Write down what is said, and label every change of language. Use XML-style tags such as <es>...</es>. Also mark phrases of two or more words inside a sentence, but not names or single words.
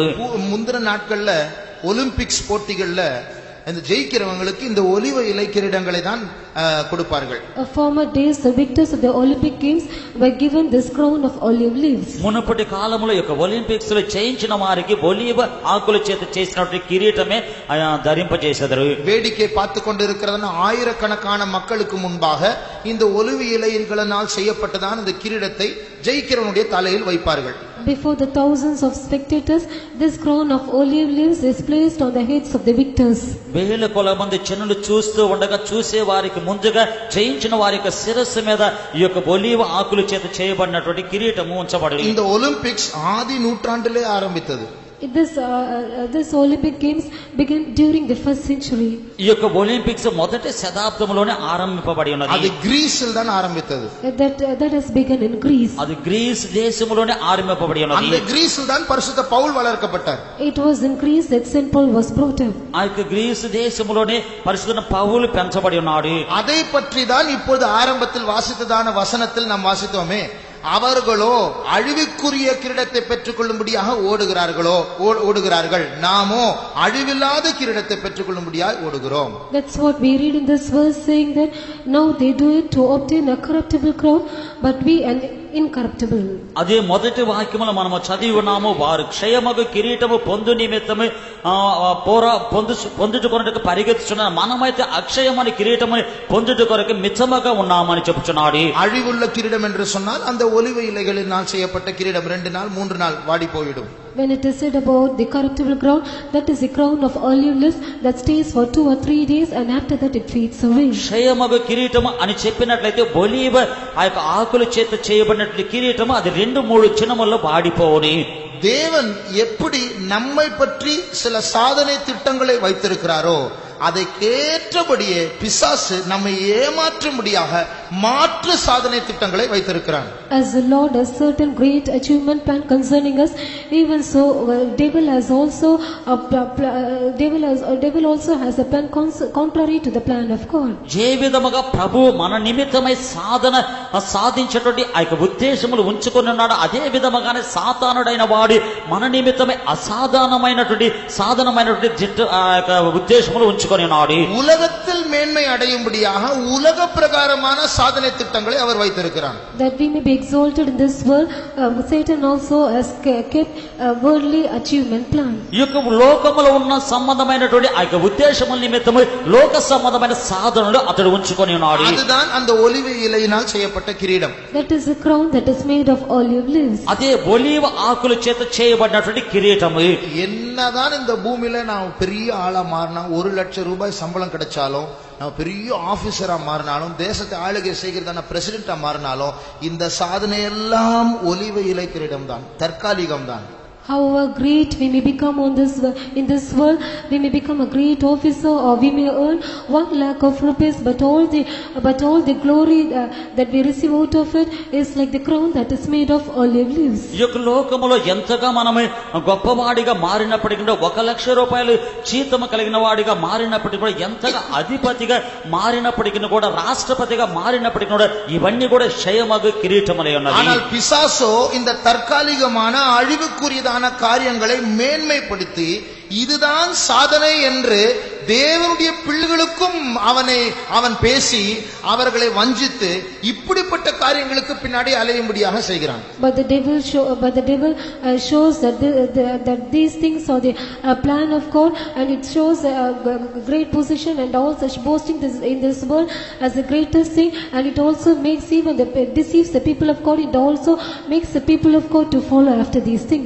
<ta>முந்தின நாட்கள்ல ஒலிம்பிக்ஸ் போட்டிகள்ல இந்த ஜெயிக்கிறவங்களுக்கு இந்த ஒலிவ இலை கிரீடங்களை தான் கொடுப்பார்கள்.</ta> <en>Former days the victors of the Olympic games were given this crown of olive leaves.</en> <te>మునుపటి కాలంలో యొక్క ఒలింపిక్స్ లో చేయించిన వారికి ఒలివ ఆకుల చేత చేసినటువంటి కిరీటమే ధరింపజేసేదరు.</te> <ta>வேடிக்கை பார்த்து கொண்டிருக்கிறதான ஆயிரக்கணக்கான மக்களுக்கு முன்பாக இந்த ஒலிவ இலைகளினால் செய்யப்பட்டதான இந்த கிரீடத்தை ஜெயிக்கிறவனுடைய தலையில் வைப்பார்கள்.</ta> <en>Before the thousands of spectators, this crown of olive leaves is placed on the heads of the victors.</en> <te>వేల కొల మంది జనులు చూస్తూ ఉండగా చూసే వారికి వారికి ముందుగా జయించిన వారి యొక్క శిరస్సు మీద ఈ యొక్క ఒలీవ ఆకుల చేత చేయబడినటువంటి కిరీటము ఉంచబడి</te> <ta>இந்த ஒலிம்பிக்ஸ் ஆதி நூற்றாண்டிலே ஆரம்பித்தது.</ta> <en>This Olympic Games began during the first century.</en> <te>ఈ యొక్క ఒలింపిక్స్ మొదటి శతాబ్దంలోనే ఆరంభింపబడి ఉన్నది.</te> <ta>அது கிரீஸில் தான் ஆரம்பித்தது.</ta> <en>That has begun in Greece.</en> <te>అది గ్రీస్ దేశంలోనే ఆరంభింపబడి ఉన్నది.</te> <ta>அந்த கிரீஸில் தான் பரிசுத்த பவுல் வளர்க்கப்பட்டார்.</ta> <en>It was in Greece that Saint Paul was brought up.</en> <te>ఆ యొక్క గ్రీస్ దేశంలోనే పరిశుద్ధ పౌలు పెంచబడి ఉన్నాడు.</te> <ta>அதை பற்றி தான் இப்பொழுது ஆரம்பத்தில் வாசித்ததான வசனத்தில் நாம் வாசித்தோமே, அவர்களோ அழிவுக்குரிய கிரீடத்தை பெற்றுக் கொள்ளும்படியாக ஓடுகிறார்கள், நாமோ அழிவில்லாத கிரீடத்தை பெற்றுக் கொள்ளும்படியாக ஓடுகிறோம்.</ta> <en>That's what we read in this verse, saying that now they do it to obtain a corruptible crown, but we an incorruptible.</en> <te>అదే మొదటి వాక్యములో మనము చదివి ఉన్నాము, వారు క్షయమగు కిరీటము పొందు నిమిత్తము పొందుట కొరకు పరిగెత్తుచున్నారు, మనమైతే అక్షయమని కిరీటమని పొందుట కొరకు మిచ్చమగా ఉన్నామని చెప్పుచున్నాడు.</te> <ta>அழிவுள்ள கிரீடம் என்று சொன்னால் அந்த ஒலிவ இலைகளினால் செய்யப்பட்ட கிரீடம் 2 நாள் 3 நாள் வாடி போய்விடும்.</ta> <en>When it is said about the corruptible crown, that is the crown of olive leaves that stays for 2 or 3 days and after that it fades away.</en> <te>క్షయమగు కిరీటము అని చెప్పినట్లయితే ఒలీవ ఆ యొక్క ఆకుల చేత చేయబడినట్లు కిరీటము అది 2-3 క్షణముల్లో వాడిపోవుని.</te> <ta>தேவன் எப்படி நம்மை பற்றி சில சாதனை திட்டங்களை வைத்திருக்கிறாரோ அதை கேற்றபடியே பிசாசு நம்மை ஏமாற்றும்படியாக மாற்று சாதனை திட்டங்களை வைத்திருக்கிறான்.</ta> <en>As the Lord has certain great achievement plan concerning us, even so devil also has a plan contrary to the plan of God.</en> <te>ఏ విధముగా ప్రభు మన నిమిత్తమై సాధించేటువంటి ఆ యొక్క ఉద్దేశములు ఉంచుకొని ఉన్నాడు, అదే విధముగానే సాతానుడైన వాడు మన నిమిత్తమై సాధనమైనటువంటి ఆ యొక్క ఉద్దేశములు ఉంచుకొని ఉన్నాడు.</te> <ta>உலகத்தில் மேன்மை அடையும்படியாக உலக பிரகாரமான சாதனை திட்டங்களை அவர் வைத்திருக்கிறார்.</ta> <en>That we may be exalted in this world, Satan also has kept a worldly achievement plan.</en> <te>ఈ యొక్క లోకములో ఉన్న సంబంధమైనటువంటి ఆ యొక్క ఉద్దేశముల నిమిత్తము లోక సంబంధమైన సాధనలు అతడు ఉంచుకొని ఉన్నాడు.</te> <ta>அதுதான் அந்த ஒலிவ இலையினால் செய்யப்பட்ட கிரீடம்.</ta> <en>That is a crown that is made of olive leaves.</en> <te>అదే ఒలీవ ఆకుల చేత చేయబడినటువంటి కిరీటము.</te> <ta>என்னதான் இந்த பூமியில நான் பெரிய ஆளா மாறினா, 1 லட்சம் ரூபாய் சம்பளம் கிடைச்சாலும், நான் பெரிய ஆபீசரா மாறினாலும், தேசத்தை ஆளுகை செய்கிறதான பிரசிடென்டா மாறினாலும், இந்த சாதனை எல்லாம் ஒலிவ இலை கிரீடம் தான், தற்காலிகம் தான்.</ta> <en>However great we may become in this world, we may become a great officer, or we may earn 1 lakh of rupees, but all the glory that we receive out of it is like the crown that is made of olive leaves.</en> <te>ఈ యొక్క లోకములో ఎంతగా మనమే గొప్పవాడిగా మారినప్పటికీ, 1 లక్ష రూపాయలు జీతము కలిగిన వాడిగా మారినప్పటికీ కూడా, ఎంతగా అధిపతిగా మారినప్పటికీ కూడా, రాష్ట్రపతిగా మారినప్పటికీ కూడా, ఇవన్నీ కూడా క్షయమగు కిరీటములై ఉన్నది.</te> <ta>ஆனால் பிசாசோ இந்த தற்காலிகமான அழிவுக்குரியதான காரியங்களை மேன்மைப்படுத்தி இதுதான் சாதனை என்று தேவனுடைய பிள்ளைகளுக்கும் அவன் பேசி அவர்களை வஞ்சித்து இப்படிப்பட்ட காரியங்களுக்கு பின்னாடி அலையும்படியாக செய்கிறான்.</ta> <en>But the devil shows that these things are the plan of God, and it shows a great position and also boasting in this world as the greatest thing, and it also deceives the people of God. It also makes the people of God to follow after these things.</en>